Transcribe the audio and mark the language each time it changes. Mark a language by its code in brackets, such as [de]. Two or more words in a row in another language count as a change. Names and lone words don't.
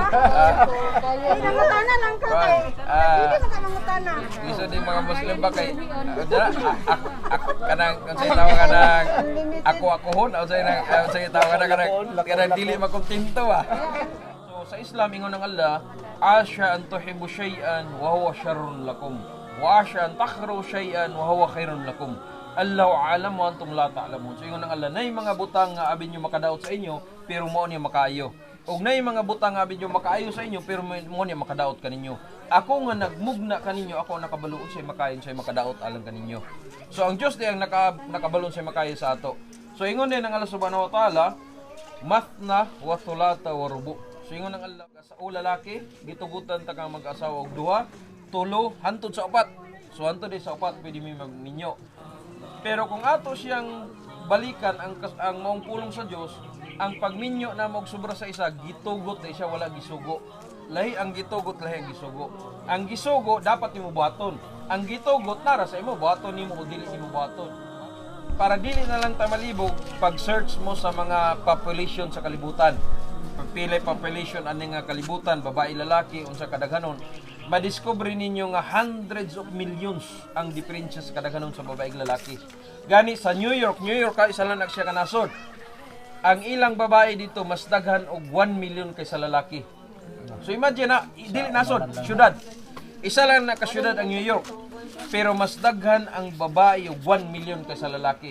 [ceb] Ay nangutana lang ka kay. Hindi man ka mangutana. liso din mga Muslim ba kay kanang unsay tawag kanang ako-akohon unsay tawag kanang dili makontento sa Islam ingon ng Allah, [ar] عسى أن تحبوا شيئا وهو شر لكم وعسى أن تكرهوا شيئا وهو خير لكم. الله أعلم وأنتم لا تعلمون. [ceb] So ingon ng Allah, nay mga butang nga abi nyo makadaot sa inyo pero mao niya makaayo. Og nay mga butang nga abi nyo makaayo sa inyo pero mao niya makadaot kaninyo. Ako nga nagmugna kaninyo, ako nakabaluon sa makayon sa makadaot alang kaninyo. So ang Dios di ang nakabalon sa makayo sa ato. So ingon din ng Allah [ar] سبحانه وتعالى، مثنى وثلاث ورباع'. [ceb] So ingon ng Allah sa lalaki, gitugutan ta kang mag-asawa og 2, 3 hantod sa 4. So hantod sa 4 pwede mi magminyo. Pero kung ato siyang balikan ang maong pulong sa Dios, ang pagminyo na og sobra sa isa, gitugot na siya wala gisugo. Lahi ang gitugot, lahi ang gisugo. Ang gisugo dapat nimo buhaton. Ang gitugot nara sa imo buhaton nimo o dili nimo buhaton. Para dili na lang ta malibog pag-search mo sa mga population sa kalibutan. Pagpili population ani nga kalibutan, babae lalaki unsa kadaghanon, madiscover ninyo nga [en] hundreds of millions [ceb] ang diferensya sa kadaghanon sa babae ug lalaki. Gani sa New York ka isa lang siya kanasod. Ang ilang babae dito mas daghan og 1 million kaysa lalaki. So imagine na dili nasod, syudad. Isa lang na ka syudad ang New York. Pero mas daghan ang babae og 1 million kaysa lalaki.